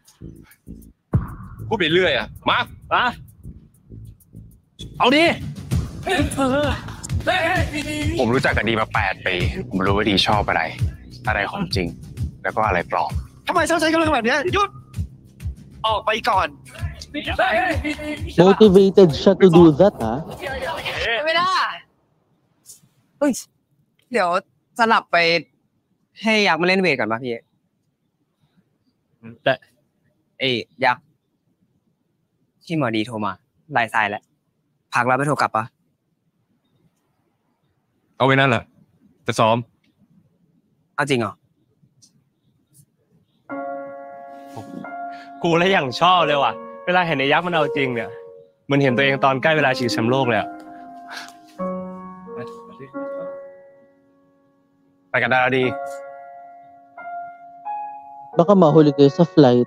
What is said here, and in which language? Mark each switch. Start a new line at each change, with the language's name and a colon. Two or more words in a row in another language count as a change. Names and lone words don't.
Thai: พูดไปเรื่อยอ่ะ มา อะเอาดิ ผมรู้จักกับดีมา8 ปี ผมรู้ว่าดีชอบอะไร อะไรของจริง แล้วก็อะไรปลอม ทำไมชอบใช้กำลังแบบเนี้ยหยุด ออกไปก่อน
English: Motivated siya to do that,
Filipino: ha?
Thai: ไม่ได้เฮ้ยเดี๋ยวสลับไปให้ยักษ์มาเล่นเวทก่อนป่ะพี่ แต่ เอ้ยยักษ์ที่หมอดีโทรมาลายทรายแล้วพักแล้วไปโทรกลับปะ เอาไว้นั่นแหละจะซ้อม เอาจริงเหรอ กูเลยอย่างชอบเลยว่ะ เวลาเห็นไอ้ยักษ์มันเอาจริงเนี่ย มันเห็นตัวเองตอนใกล้เวลาชิงแชมป์โลกเลยอะ ไปกันได้แล้วดี
Filipino: Baka mahuli kayo sa flight.